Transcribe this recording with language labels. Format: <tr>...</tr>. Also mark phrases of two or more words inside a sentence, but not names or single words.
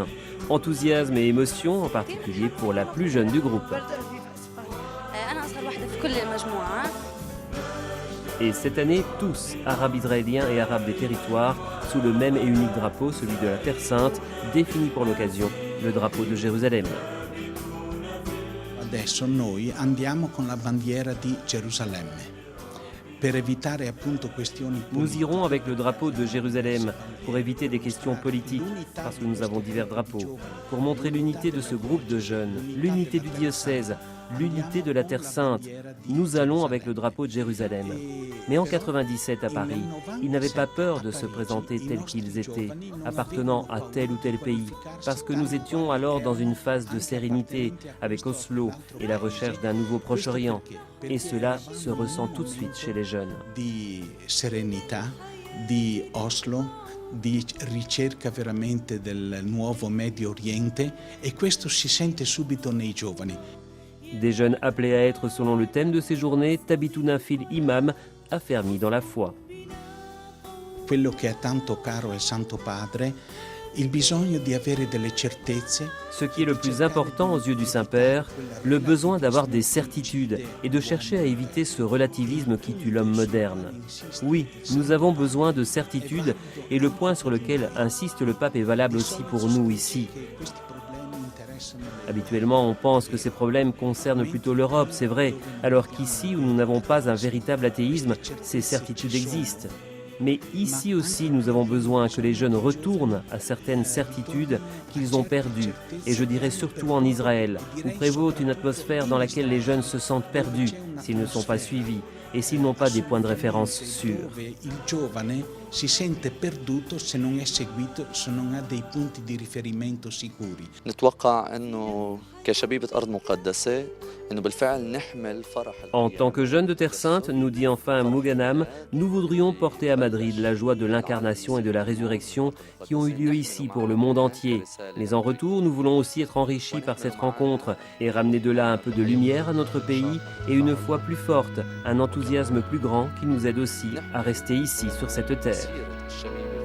<fr>Enthousiasme et émotion, en particulier pour la plus jeune du groupe. Et cette année, tous, arabes israéliens et arabes des territoires, sous le même et unique drapeau, celui de la Terre Sainte, défini pour l'occasion, le drapeau de Jérusalem.</fr> <it>Adesso noi andiamo con la bandiera di Gerusalemme.</it> <fr>Nous irons avec le drapeau de Jérusalem pour éviter des questions politiques, parce que nous avons divers drapeaux, pour montrer l'unité de ce groupe de jeunes, l'unité du diocèse, l'unité de la Terre Sainte. Nous allons avec le drapeau de Jérusalem. Mais en 97 à Paris, ils n'avaient pas peur de se présenter tels qu'ils étaient, appartenant à tel ou tel pays, parce que nous étions alors dans une phase de sérénité avec Oslo et la recherche d'un nouveau Proche-Orient. Et cela se ressent tout de suite chez les jeunes.</fr> <it>Di serenità, di Oslo, di ricerca veramente del nuovo Medio Oriente, e questo si sente subito nei giovani.</it> <fr>Des jeunes appelés à être, selon le thème de ces journées, Tabitouna Fil Imam, affermis dans la foi.</fr> <it>Quello che è tanto caro al Santo Padre, il bisogno di avere delle certezze.</it> <fr>Ce qui est le plus important aux yeux du Saint-Père, le besoin d'avoir des certitudes et de chercher à éviter ce relativisme qui tue l'homme moderne. Oui, nous avons besoin de certitudes et le point sur lequel insiste le pape est valable aussi pour nous ici. Habituellement, on pense que ces problèmes concernent plutôt l'Europe, c'est vrai, alors qu'ici, où nous n'avons pas un véritable athéisme, ces certitudes existent. Mais ici aussi, nous avons besoin que les jeunes retournent à certaines certitudes qu'ils ont perdues. Et je dirais surtout en Israël, où prévaut une atmosphère dans laquelle les jeunes se sentent perdus s'ils ne sont pas suivis et s'ils n'ont pas des points de référence sûrs.</fr> <it>Il giovane si sente perduto se non è seguito, se non ha dei punti di riferimento sicuri.</it> <fr>En tant que jeunes de Terre Sainte, nous dit enfin Mouganam, nous voudrions porter à Madrid la joie de l'incarnation et de la résurrection qui ont eu lieu ici pour le monde entier. Mais en retour, nous voulons aussi être enrichis par cette rencontre et ramener de là un peu de lumière à notre pays et une foi plus forte, un enthousiasme plus grand qui nous aide aussi à rester ici sur cette terre.</fr>